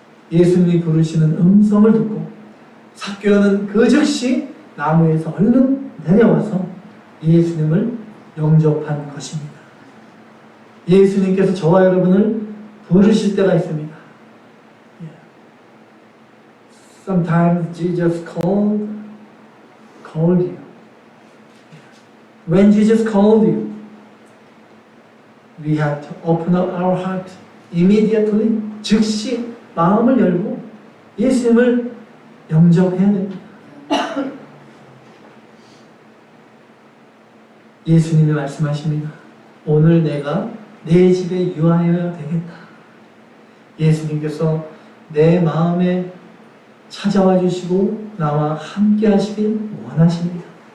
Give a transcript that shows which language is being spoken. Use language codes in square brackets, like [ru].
[ko] 예수님이 부르시는 음성을 듣고 삭개오는 그 즉시 나무에서 얼른 내려와서 예수님을 영접한 것입니다. 예수님께서 저와 여러분을 부르실 때가 있습니다. [en] Sometimes Jesus called you. When Jesus called you, we have to open up our heart immediately. [ko] 즉시 마음을 열고 예수님을 영접해야 됩니다. 예수님이 말씀하십니다. 오늘 내가 내 집에 유하여야 되겠다. 예수님께서 내 마음에 찾아와 주시고 나와 함께 하시길 원하십니다.